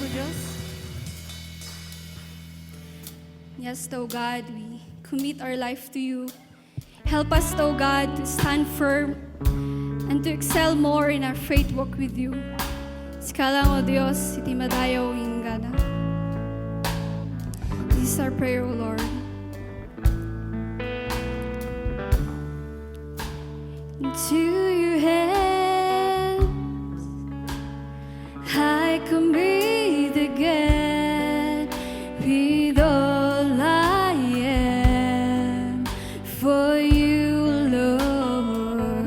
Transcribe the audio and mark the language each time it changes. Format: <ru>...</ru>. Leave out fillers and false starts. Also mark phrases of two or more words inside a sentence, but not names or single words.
<en>Yes, O God, we commit our life to you. Help us, O God, to stand firm and to excel more in our faith walk with you.</en> <ilo>Sikalang, O Diyos, iti madayaw ingana.</ilo> <en>This is our prayer, O Lord. Into your hands I commit again with all I am for you, Lord.</en>